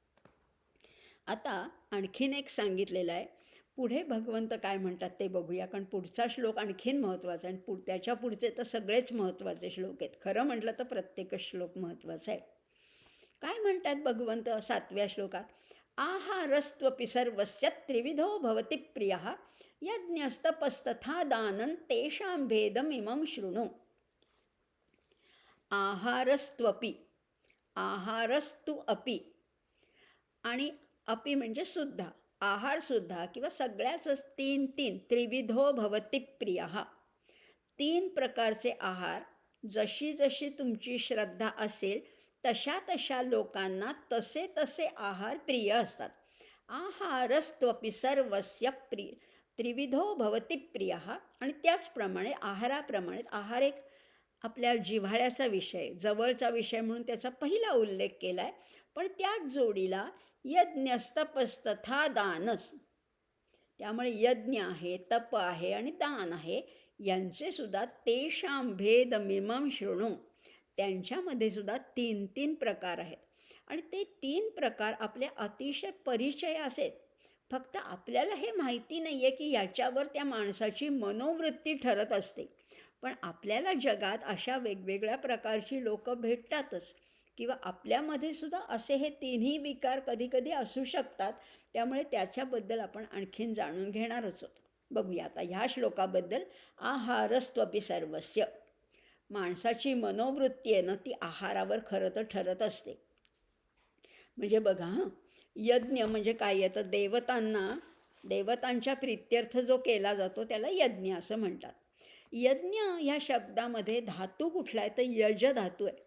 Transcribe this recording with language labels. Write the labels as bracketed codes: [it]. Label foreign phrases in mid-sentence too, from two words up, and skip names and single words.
[mr] आता आणखीन एक सांगितलेलं आहे. पुढे भगवंत काय म्हणतात ते बघूया, कारण पुढचा श्लोक आणखीन महत्त्वाचा आहे. आणि त्याच्या पुढचे तर सगळेच महत्त्वाचे श्लोक आहेत. खरं म्हटलं तर प्रत्येकच श्लोक महत्त्वाचा आहे. काय म्हणतात भगवंत 7व्या श्लोकात? [sa] आहारस्त्वपि सर्वस्य त्रिविधो भवति प्रियः यज्ञस्तपस्तथा दानं तेषां भेदमिमं शृणु. आहारस्त्वपि, आहारस्तु अपि, [mr] आणि अपि म्हणजे सुद्धा, आहारसुद्धा किंवा सगळ्याच 3 [sa] त्रिविधो भवति प्रियः. [mr] 3 प्रकारचे आहार, जशी जशी तुमची श्रद्धा असेल तशा तशा लोकांना तसे तसे आहार प्रिय असतात. [sa] आहारस्त्वपि सर्वस्य त्रिविधो भवति प्रियः. [mr] आणि त्याचप्रमाणे आहाराप्रमाणेच, आहार एक आपल्या जिव्हाळ्याचा विषय, जवळचा विषय म्हणून त्याचा पहिला उल्लेख केला आहे. पण त्याच जोडीला [sa] यज्ञस्तपस्तथा दानस, [mr] त्यामुळे यज्ञ आहे, तप आहे आणि दान आहे. यांचे सुद्धा [sa] तेषां भेदमिमं शृणु. [mr] त्यांच्यामध्ये सुद्धा 3-3 प्रकार आहेत. आणि ते 3 प्रकार आपल्या अतिशय परिचयाचे आहेत. फक्त आपल्याला हे माहिती नाही आहे की याच्यावर त्या माणसाची मनोवृत्ती ठरत असते. पण आपल्याला जगात अशा वेगवेगळ्या प्रकारची लोकं भेटतातच, किंवा आपल्यामध्ये सुद्धा असे हे तिन्ही विकार कधीकधी असू शकतात. त्यामुळे त्याच्याबद्दल आपण आणखीन जाणून घेणारच आहोत. बघूया आता ह्या श्लोकाबद्दल. [sa] आहारस्त्वपि सर्वस्य. [mr] माणसाची मनोवृत्ती आहे ना, ती आहारावर खरं तर ठरत असते. म्हणजे बघा यज्ञ म्हणजे काय येतं, देवतांच्या प्रित्यर्थ जो केला जातो त्याला यज्ञ असं म्हणतात. यज्ञ ह्या शब्दामध्ये धातू कुठला आहे तर यज धातू आहे.